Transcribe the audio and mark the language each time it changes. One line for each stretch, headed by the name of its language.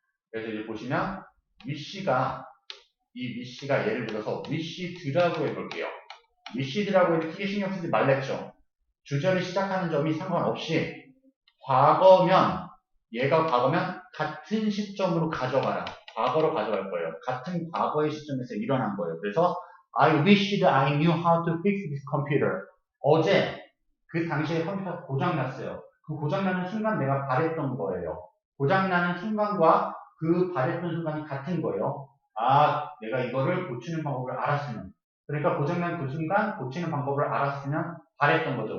Korean: 그래서 이제 보시면 wish가 이 wish가 예를 들어서 wished라고 해볼게요. wished라고 해도 크게 신경 쓰지 말랬죠. 주절을 시작하는 점이 상관없이 과거면 얘가 과거면 같은 시점으로 가져가라. 과거로 가져갈 거예요. 같은 과거의 시점에서 일어난 거예요. 그래서
English: I wished I knew how to fix this computer.
Korean: 어제 그 당시에 컴퓨터가 고장났어요. 그 고장나는 순간 내가 바랬던 거예요. 고장나는 순간과 그 바랬던 순간이 같은 거예요. 내가 이거를 고치는 방법을 알았으면. 그러니까 고장난 그 순간 고치는 방법을 알았으면 잘했던 거죠.